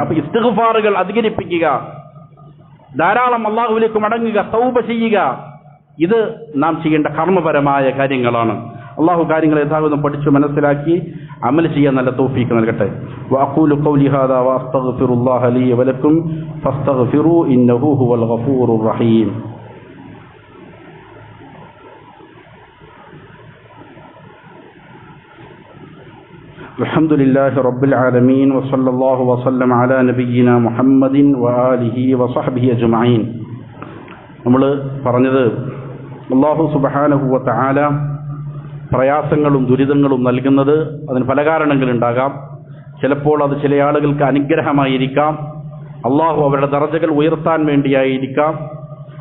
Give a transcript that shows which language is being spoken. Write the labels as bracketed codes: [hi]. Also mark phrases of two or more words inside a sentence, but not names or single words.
[ml] അപ്പൊ ഇസ്തിഗ്ഫാറുകൾ അധികരിപ്പിക്കുക, ധാരാളം അള്ളാഹുവിലേക്ക് മടങ്ങുക, തൗബ ചെയ്യുക, ഇത് നാം ചെയ്യേണ്ട കർമ്മപരമായ കാര്യങ്ങളാണ്. അള്ളാഹു കാര്യങ്ങൾ യഥാർത്ഥം പഠിച്ചു മനസ്സിലാക്കി അമൽ ചെയ്യാൻ നല്ല തൗഫീഖ് നൽകട്ടെ. [ar] وأقول قولي هذا وأستغفر الله لي ولكم فاستغفروا إنه هو الغفور الرحيم. الحمد لله رب العالمين وصلى الله وسلم على نبينا محمد وآله وصحبه أجمعين. [ml] നമ്മൾ പറഞ്ഞത് [ar] الله سبحانه وتعالى [ml] പ്രയാസങ്ങളും ദുരിതങ്ങളും നൽകുന്നത് അതിന് പല കാരണങ്ങളുണ്ടാകാം. ചിലപ്പോൾ അത് ചില ആളുകൾക്ക് അനുഗ്രഹമായിരിക്കാം, അള്ളാഹു അവരുടെ ദറജകൾ ഉയർത്താൻ വേണ്ടിയായിരിക്കാം.